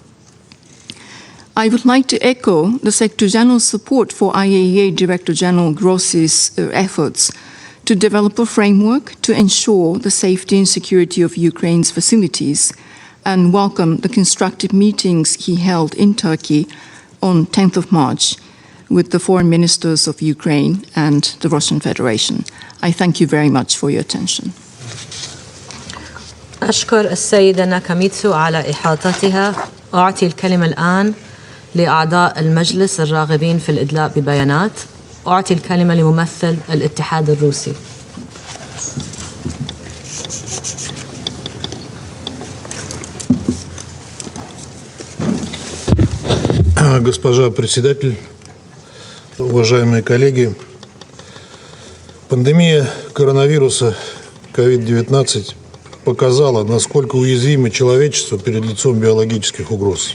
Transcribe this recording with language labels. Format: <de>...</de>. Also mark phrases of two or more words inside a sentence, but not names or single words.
<en>I would like to echo the Secretary General's support for IAEA Director General Grossi's efforts to develop a framework to ensure the safety and security of Ukraine's facilities, and welcome the constructive meetings he held in Turkey on 10th of March with the foreign ministers of Ukraine and the Russian Federation. I thank you very much for your attention.</en> <ar>أشكر السيدة ناكاميتسو على إحاطتها. أعطي الكلمة الآن لأعضاء المجلس الراغبين في الإدلاء ببيانات. أعطي الكلمة لممثل الاتحاد الروسي.</ar> <ru>Госпожа председатель, уважаемые коллеги, пандемия коронавируса COVID-19 показала, насколько уязвимо человечество перед лицом биологических угроз.</ru>